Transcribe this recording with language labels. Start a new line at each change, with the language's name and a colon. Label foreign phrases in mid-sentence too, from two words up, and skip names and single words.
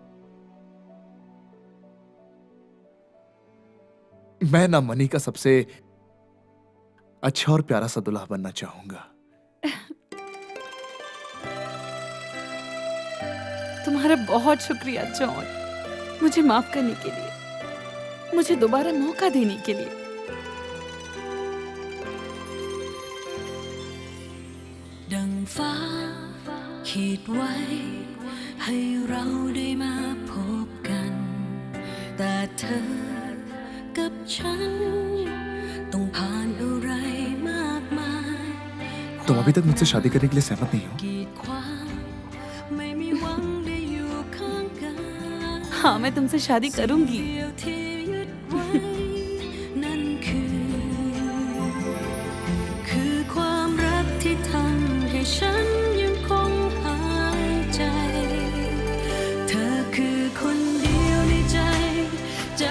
Hindi: मैं ना मनी का सबसे अच्छा और प्यारा सा दुल्हा बनना चाहूंगा। तुम्हारा बहुत शुक्रिया जॉन, मुझे माफ करने के लिए, मुझे दोबारा मौका देने के लिए।
Thai: ดังฟ้าขีดไว้ให้เราได้มาพบกันแต่เธอกับฉันต้องผ่านอะไรมากมาย
Hindi: तुम अभी तक मुझसे शादी करने के लिए सहमत नहीं हो?
Thai: กีดขวางไม่มีหวังได้อยู่ข้างกัน
Hindi: हाँ, मैं तुमसे शादी करूंगी।
Thai: เดียวที่ยึดไว้นั่นคือความรักที่ทำให้ฉันยัง คงหายใจ เธอคือคนเดียวในใจจะ